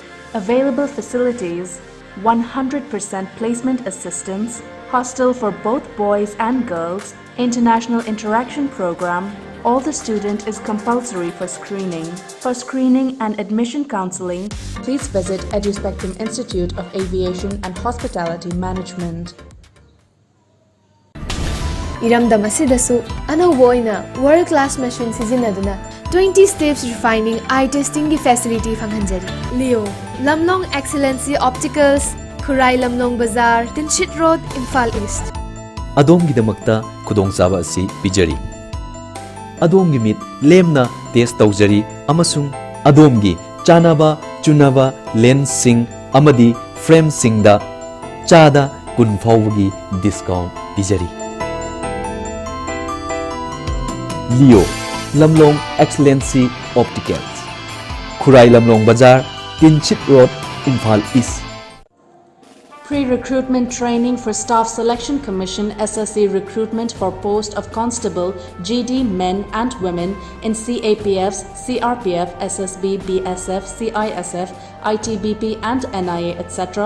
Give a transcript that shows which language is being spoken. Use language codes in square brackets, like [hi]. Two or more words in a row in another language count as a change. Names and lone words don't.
[en] Available facilities: 100% placement assistance, hostel for both boys and girls, international interaction program. All the student is compulsory for screening. For screening and admission counseling, please visit EduSpectrum Institute of Aviation and Hospitality Management. [mni] Iramdam asidasu anauba oina [en] world-class machine [mni] sizinaduna [en] 20 steps refining eye testing facility [mni] fanghanjari. Leo Lamlong Excellency Opticals, Khurai Lamlong Bazaar, Tinchit Road, Imphal East. Adomgidamakta khudongchaba asi pijari. Adomgi mit lemna test tawjari amasung adomgi chanaba chunaba lens sing amadi frame singda chada kun fawgi discount pijari. Leo Lamlong Excellency Opticals, Khurai Lamlong Bazaar, Tinchit Road, Imphal East. [en] Pre-recruitment training for Staff Selection Commission SSC recruitment for post of Constable, GD men and women in CAPFs, CRPF, SSB, BSF, CISF, ITBP and NIA etc.